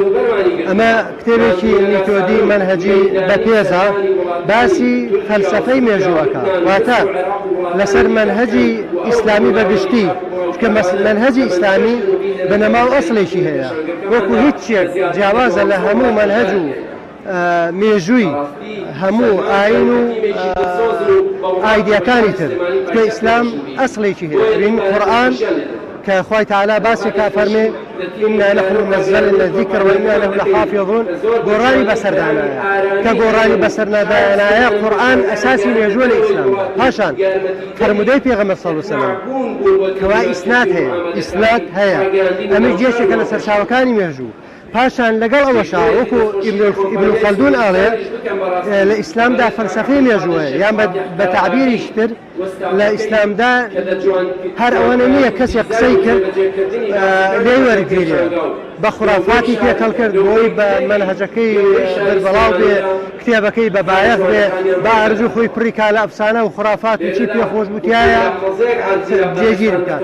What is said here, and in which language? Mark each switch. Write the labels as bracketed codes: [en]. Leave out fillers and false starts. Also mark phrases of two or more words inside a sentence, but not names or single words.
[ckb] ئەمە کتێبێکی میتۆدی منهەجی بەپێزە باسی فەلسەفەی مێژووەکە، واتە لەسەر منهەجی ئیسلامی بەگشتی، چکە منهەجی ئیسلامی بەنەماو ئەسڵێکی هەیە وەکو هیچ شتێک جیاوازە لە هەموو منهەج و مێژووی هەموو ئاین و ئایدیەکانی تر، کە ئیسلام ئەسڵێکی هەیە. بین قورئان کە خوای تەعالی باسی کا فەرمێ [ar] ئینا نحن نزلنا الذکر وإنا له لحافظون، [ckb] گۆڕانی بەسەردانایە کە گۆڕانی بەسەردانایە قورئان ئەساسی مێژووە لە ئیسلام. پاشان فەرمودەی پێغەمبەر [ar] صلی الله علیه وسلم [ckb] کەوا ئیسناد هەیە ئەمە جێشێکە لە سەرچاوەکانی مێژوو. پاشان لەگەڵ ئەوەشا وەکو ئیبن خەلدون ئاڵێ لە ئیسلامدا فەلسەفەی مێژووەیە، یان بە تعبیریش تر لە ئیسلامدا هەر ئەوەنە نییە کەسێک قسەی کرد لێی وەرگیرێ بە خوڕافاتی تێکەڵ کرد بۆی بە منهەجەکەی بەربەڵاو بێ، کتێبەکەی بە بایەخ بێ، بە ئەرزوو خۆی پڕی کا لە ئەفسانە و خوڕافات و چی پێخۆش بوتیایە جێگیر بکات.